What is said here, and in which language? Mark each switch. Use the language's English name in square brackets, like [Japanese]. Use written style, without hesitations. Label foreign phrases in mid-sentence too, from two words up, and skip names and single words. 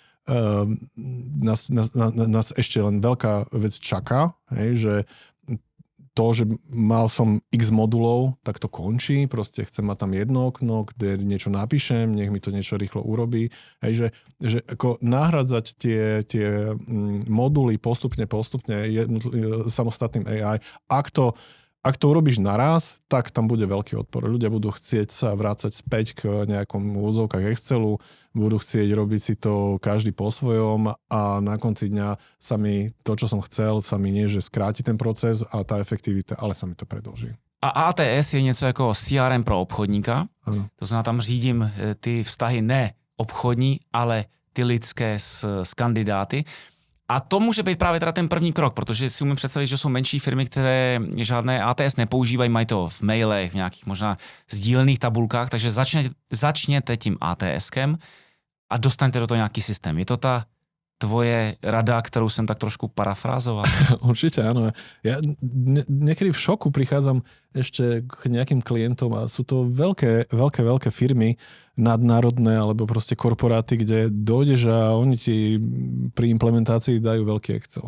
[Slovak] nás ešte len veľká vec čaká, hej, že to, že mal som x modulov, tak to končí, proste chcem mať tam jedno okno, kde niečo napíšem, nech mi to niečo rýchlo urobí, hej, že ako nahradzať tie moduly postupne samostatným AI, ak to urobíš naraz, tak tam bude veľký odpor. Ľudia budú chcieť sa vrácať späť k nejakom úzovkách Excelu, budú chcieť robiť si to každý po svojom a na konci dňa sa mi to, čo som chcel, sa mi nie, že skráti ten proces a tá efektivita, ale sa mi to predĺží. [Czech] A ATS je něco jako CRM pro obchodníka. Ano. To znamená, tam řídím ty vztahy ne obchodní, ale ty lidské s kandidáty. A to může být právě teda ten první krok, protože si umím představit, že jsou menší firmy, které žádné ATS nepoužívají, mají to v mailech, v nějakých možná sdílených tabulkách, takže začněte tím ATSkem a dostaňte do toho nějaký systém. [Slovak] Je to ta tvoje rada, ktorú som tak trošku parafrázoval? Určite áno. Ja niekedy v šoku prichádzam ešte k nejakým klientom a sú to veľké firmy, nadnárodné alebo proste korporáty, kde dojdeš a oni ti pri implementácii dajú veľký Excel.